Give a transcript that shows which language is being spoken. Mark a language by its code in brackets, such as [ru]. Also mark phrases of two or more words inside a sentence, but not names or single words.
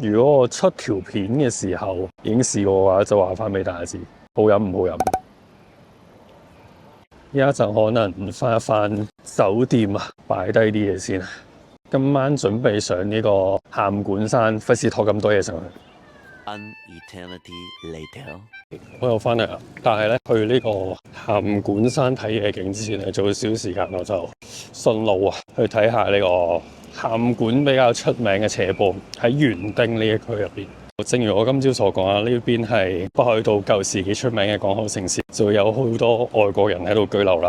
[yue] 如果我出條片嘅時候已經試過嘅話，就話翻俾大家知，好飲唔好飲。依家就可能翻一翻酒店啊，擺低啲嘢先。今晚準備上呢個函館山，費事拖咁多嘢上去。 [en] An eternity later， [yue] 我又翻嚟啦，但係咧去呢個函館山睇夜景之前咧，早少時間我就順路啊去睇下呢個函館比較出名嘅斜坡喺園丁呢一區入邊。正如我今朝所講啊，呢邊係北海道舊時幾出名嘅港口城市，就會有好多外國人喺度居留啦。